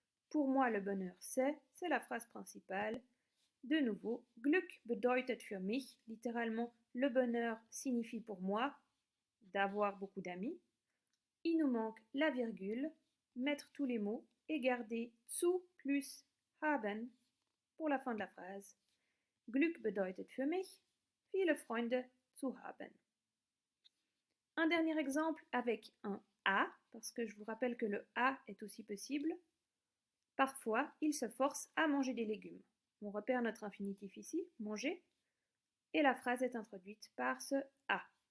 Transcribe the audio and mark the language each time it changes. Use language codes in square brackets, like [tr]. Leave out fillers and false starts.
[fr] Pour moi, le bonheur, c'est la phrase principale. De nouveau, [de] Glück bedeutet für mich, [fr] littéralement, le bonheur signifie pour moi d'avoir beaucoup d'amis. Il nous manque la virgule, mettre tous les mots et garder zu plus haben pour la fin de la phrase. [de] Glück bedeutet für mich, viele Freunde zu haben. [fr] Un dernier exemple avec un a, parce que je vous rappelle que le a est aussi possible. Parfois, il se force à manger des légumes. On repère notre infinitif ici, manger, et la phrase est introduite par ce a.